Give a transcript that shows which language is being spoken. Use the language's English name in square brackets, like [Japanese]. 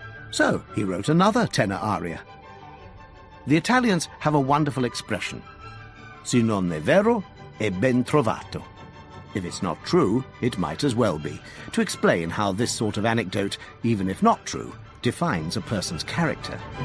[English] So he wrote another tenor aria. The Italians have a wonderful expression. [Italian] Se non è vero, è ben trovato. [English] If it's not true, it might as well be, to explain how this sort of anecdote, even if not true, defines a person's character.